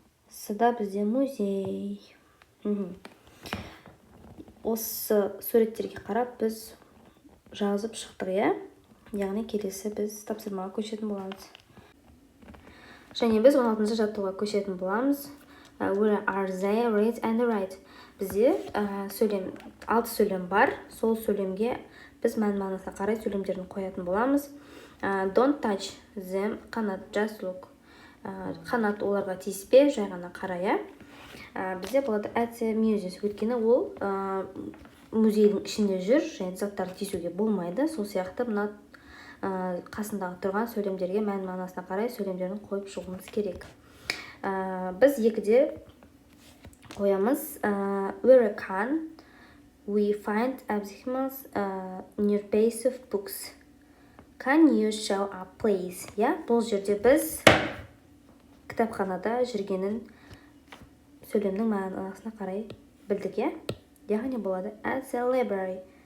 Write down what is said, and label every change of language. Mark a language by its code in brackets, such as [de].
[kk] Сыда бізде музей. Осы суреттерге қарап біз жазып шықтық, яғни келесі біз тапсырмаға көшетін боламыз. Және біз 16-шы жаттығуға көшетін боламыз. [en] Where are they, read and write. [kk] Бізде 6 сөйлем бар. Сол сөйлемге біз мән-мағынасына қарай сөйлемдерін қоятын боламыз. [en] Don't touch them, қанат, just look. [kk] Қанат оларға тиіспе, жай ғана қарай. Бізде болады [en] at the museum, [kk] өйткені ол музейдің ішінде жүр, және заттарды тиісуге болмайды. Сол сияқты мына қасындағы тұрған сөйлемдерге мән-мағынасына қарай сөйлемдерін қойып шығуымыз керек. Біз екіде қоямыз. [en] Where can we find absence near base of books? Can you show up, please? [kk] Бұл жерде біз кітапханада жүргенін сөйлемнің мағынасына қарай білдік, яғни болады [en] at the library.